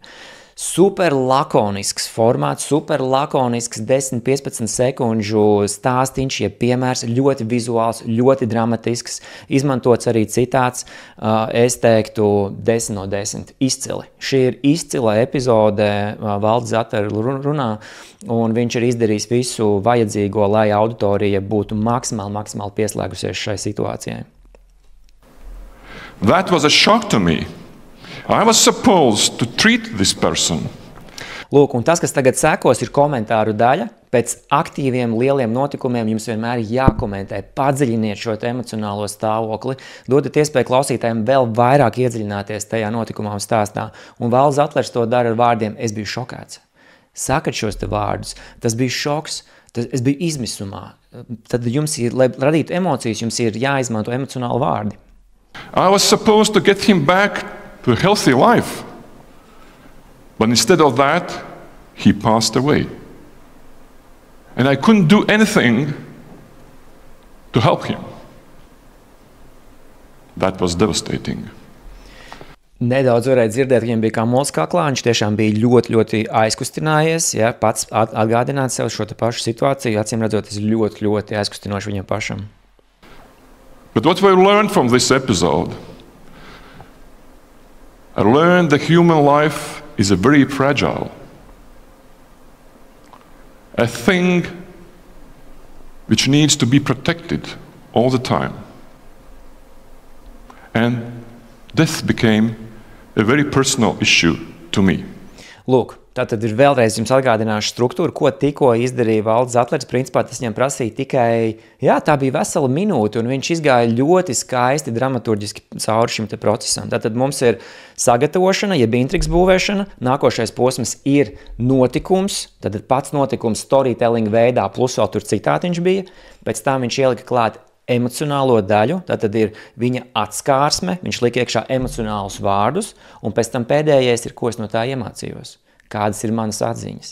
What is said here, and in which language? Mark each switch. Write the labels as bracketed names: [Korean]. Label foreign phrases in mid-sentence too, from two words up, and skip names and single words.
[Latvian] Super lakonisks formāts, super lakonisks 10-15 sekundžu stāstiņš, ja piemērs, ļoti vizuāls, ļoti dramatisks, izmantots arī citāts, es teiktu 10 no 10, izcili. Šī ir izcila epizode Valdis Zatlera runā, un viņš ir izdarījis visu vajadzīgo, lai auditorija būtu maksimāli pieslēgusies šai situācijai. [English] That was a shock to me. I was supposed to treat this person. [Latvian] Lūk, un tas, kas tagad sekos, ir komentāru daļa. pēc aktīviem, lieliem notikumiem jums vienmēr ir jākomentē, padziļiniet šo emocionālo stāvokli, dodat iespēju klausītājiem vēl vairāk iedziļināties tajā notikumā un stāstā. Un Valds Zatlers to dara ar vārdiem: es biju šokēts. Sakat šos te vārdus, tas bija šoks, es biju izmisumā. Tad jums ir, lai radītu emocijas, jums ir jāizmanto emocionāli vārdi. [English] I was supposed to get him back to a healthy life, but instead of that, he passed away. And I couldn't do anything to help him. That was devastating. [Latvian] Nedaudz varēja dzirdēt, ka viņam bija kā mols kaklā, viņš tiešām bija ļoti, ļoti aizkustinājies, ja, pats atgādināt sev šo te pašu situāciju, acīm redzot, tas ļoti, ļoti aizkustinoši viņam pašam. [English] But what we learned from this episode, I learned that human life is a very fragile, a thing which needs to be protected all the time. And death became a very personal issue to me. [Latvian] Lūk, tātad ir vēlreiz jums atgādināšu struktūru, ko tikko izdarīja Valds Zatlers. Principā tas viņam prasīja tikai, tā bija vesela minūte, un viņš izgāja ļoti skaisti dramaturģiski cauri šim te procesam. Tātad mums ir sagatavošana, jeb intrigas būvēšana, nākošais posms ir notikums, tātad pats notikums storytelling veidā, plus vēl tur citātiņš bija, pēc tam viņš ielika klāt emocionālo daļu, tātad ir viņa atskārsme, viņš liek iekšā emocionālus vārdus, un pēc tam pēdējais ir, ko es no tā iemācījos, kādas ir manas atziņas.